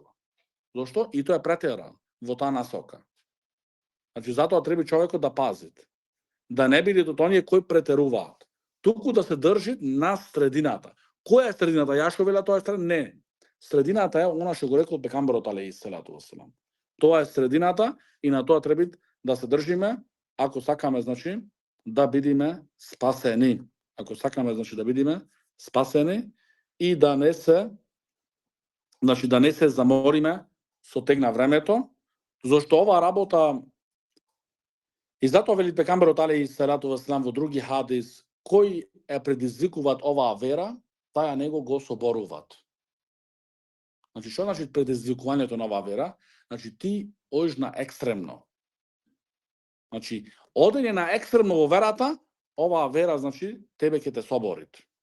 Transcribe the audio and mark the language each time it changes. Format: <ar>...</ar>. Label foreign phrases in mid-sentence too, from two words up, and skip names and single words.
<mk>Зошто? И тој е претерал во таа насока. Значи, затоа треба човекот да пазит. Да не бидат од оние кои претеруваат. Туку да се држи на средината. Која е средината? Ја што вела тоа е средината? Не. Средината е она што го рекол пекамберот</mk> <ar>عليه الصلاة والسلام.</ar> <mk>Тоа е средината и на тоа треба да се држиме, ако сакаме, значи, да бидеме спасени. Ако сакаме, значи, да бидеме спасени и да не се, значи, да не се замориме со тек на времето, зашто оваа работа и затоа вели пекамберот</mk> <ar>عليه الصلاة والسلام</ar> <mk>во други хадис, кој е предизвикуваат оваа вера, таа него го соборуваат. Значи, што значи предизвикувањето на оваа вера? Значи, ти одиш на екстремно. Значи, одење на екстремно во верата, оваа вера, значи, тебе ќе те соборит.</mk>